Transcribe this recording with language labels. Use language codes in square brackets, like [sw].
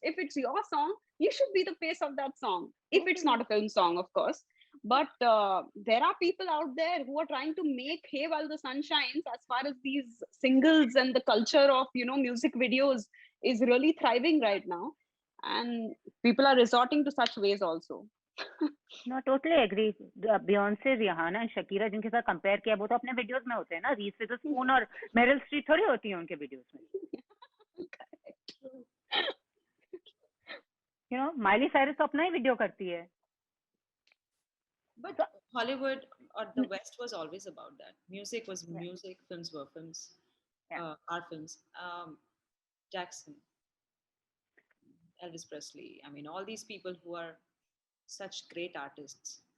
[en] If it's your song, you should be the face of that song. If it's not a film song, of course. But there are people out there who are trying to make hay while the sun shines, as far as these singles and the culture of, you know, music videos is really thriving right now. And people are resorting to such ways also. No, totally agree. [hi] Beyonce, Rihanna and Shakira जिनके साथ compare किया, वो तो अपने videos में होते हैं ना. Reese Witherspoon और Meryl Streep थोड़ी होती हैं उनके videos में. You know, Miley Cyrus तो अपना ही video करती है. [en] But So Hollywood or the West was always about that. Music was yeah, music, films were films, yeah. art films. Jackson, Elvis Presley. I mean, all these people who are such great artists.